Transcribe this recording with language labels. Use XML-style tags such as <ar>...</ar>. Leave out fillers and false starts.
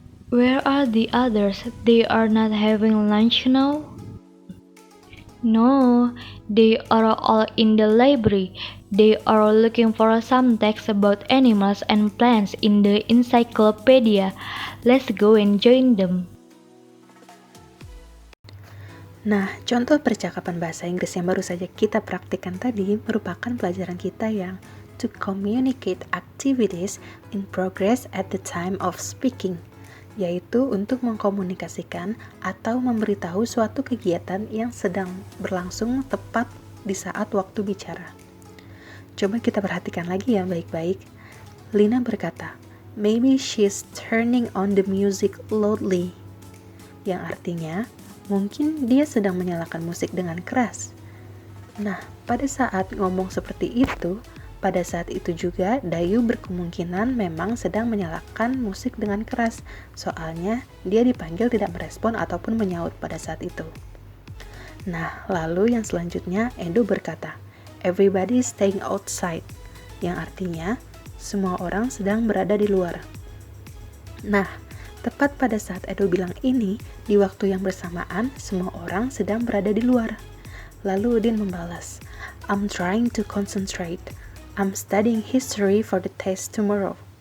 <en>Where are the others? They are not having lunch now? No, they are all in the library. They are looking for some text about animals and plants in the encyclopedia. Let's go and join them.</en> <id>Nah, contoh percakapan bahasa Inggris yang baru saja kita praktikkan tadi merupakan pelajaran kita yang</id> <en>to communicate activities in progress at the time of speaking,</en> <id>yaitu untuk mengkomunikasikan atau memberitahu suatu kegiatan yang sedang berlangsung tepat di saat waktu bicara. Coba kita perhatikan lagi ya baik-baik.</id> <en>Lina berkata, maybe she's turning on the music loudly.</en> <id>Yang artinya, mungkin dia sedang menyalakan musik dengan keras. Nah, pada saat ngomong seperti itu, pada saat itu juga Dayu berkemungkinan memang sedang menyalakan musik dengan keras. Soalnya, dia dipanggil tidak merespon ataupun menyaut pada saat itu. Nah, lalu yang selanjutnya Edo berkata,</id> <en>everybody is staying outside.</en> <id>Yang artinya, semua orang sedang berada di luar. Nah, tepat pada saat Edo bilang ini, di waktu yang bersamaan, semua orang sedang berada di luar. Lalu Udin membalas,</id> <en>I'm trying to concentrate. I'm studying history for the test tomorrow.</en>